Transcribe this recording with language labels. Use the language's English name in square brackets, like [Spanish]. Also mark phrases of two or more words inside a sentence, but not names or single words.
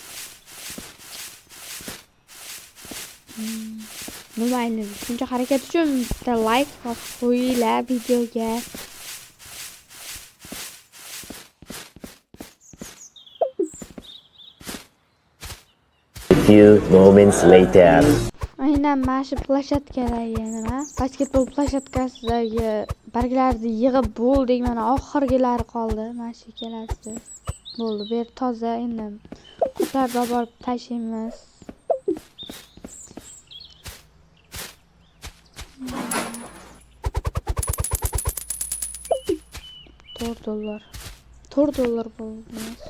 [Uzbek] Mayli, shuncha harakat uchun bitta like qo'yinglar videoga. [English] A few moments later. [Uzbek] Aynan mana shu plashatkadagi nima? Basketbol plashatkasidagi barglarni yig'ib bo'ldik, mana oxirgilari qoldi. Mana shu kelasi. Bo'ldi, bu yer toza, endi qoplarni olib borib tashlaymiz. $4 bo'ldi.